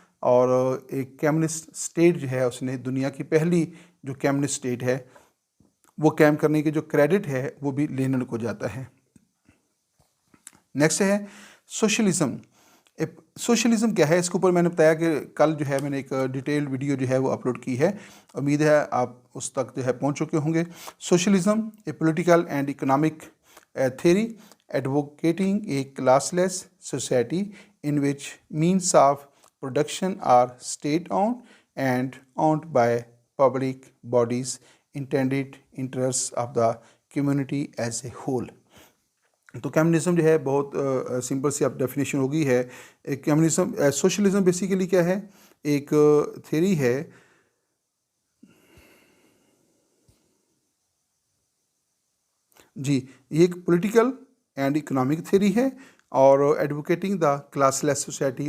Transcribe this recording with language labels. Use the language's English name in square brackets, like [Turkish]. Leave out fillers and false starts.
[Hindi] और एक communist state जो है, उसने दुनिया की पहली जो कम्युनिस्ट स्टेट है वो कैम करने की जो क्रेडिट है वो भी लेनिन को जाता है। नेक्स्ट है सोशलिज्म। सोशलिज्म क्या है? इसके ऊपर मैंने बताया कि कल जो है मैंने एक डिटेल्ड वीडियो जो है वो अपलोड की है, उम्मीद है आप उस तक जो है पहुंच चुके होंगे। [English] Socialism a political and economic theory advocating a classless society in which means of production are state-owned and owned by public bodies intended interests of the community as a whole। [Hindi] तो कम्युनिज्म जो है बहुत simple सी अब definition होगी है। एक communism, socialism basically क्या है? एक थ्योरी है जी, ये एक [English] political and economic theory [Hindi] है, और [English] Advocating the classless society.